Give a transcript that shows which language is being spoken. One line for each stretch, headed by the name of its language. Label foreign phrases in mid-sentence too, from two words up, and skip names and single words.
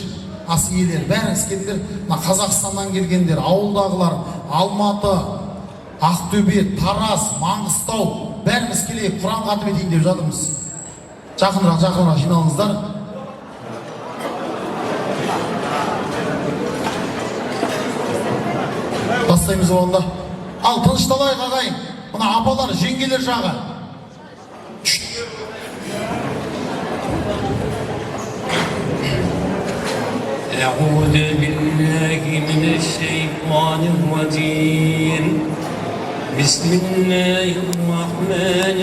Kazakh: Ас иелері, бәріңіз келдер. Қазақстаннан келгендер, ауылдағылар, Алматы, Ақтөбе, Тараз, Маңғыстау, бәріміз келейік, Құран қатып етейін деп жатырмыз. Жақынырақ жиналыңыздар. Бастаймыз онда. Ал, тынышталайық ағайын. Мына апалар, жеңгелер жағы.
Arabic: أعوذ بالله من الشيطان الرجيم بسم الله الرحمن